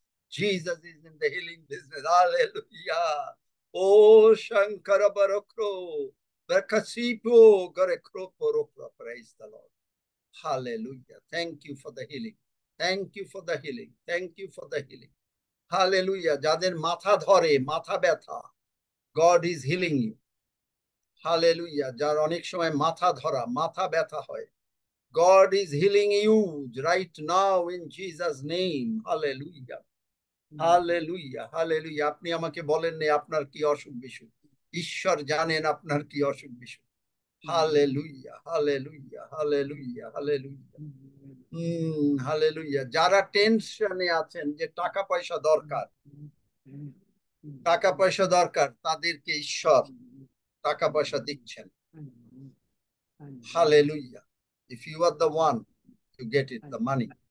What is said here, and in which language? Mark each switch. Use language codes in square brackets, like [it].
[en] Jesus is in the healing business. Hallelujah. Oh Shankara barokro. Berkasipo gare kroporokro. Praise the Lord. Hallelujah. Thank you for the healing. Thank you for the healing. Thank you for the healing. [bn] Hallelujah. যাদের মাথা ধরে, মাথা ব্যথা, [en] God is healing you. [bn] Hallelujah. যার অনেক সময় মাথা ধরা, মাথা ব্যথা হয়, [en] God is healing you right now in Jesus name. [bn] Hallelujah, hallelujah, hallelujah. আপনি আমাকে বলেন না আপনার কি অসুখ বিসুখ, ঈশ্বর জানেন আপনার কি অসুখ বিসুখ। Hallelujah, hallelujah, hallelujah, hallelujah. Hallelujah. যারা টেনশনে আছেন যে টাকা পয়সা দরকার, টাকা পয়সা দরকার, তাদেরকে ঈশ্বর টাকা পয়সা দিচ্ছেন। Hallelujah. [en] If you are the one to get it, the money.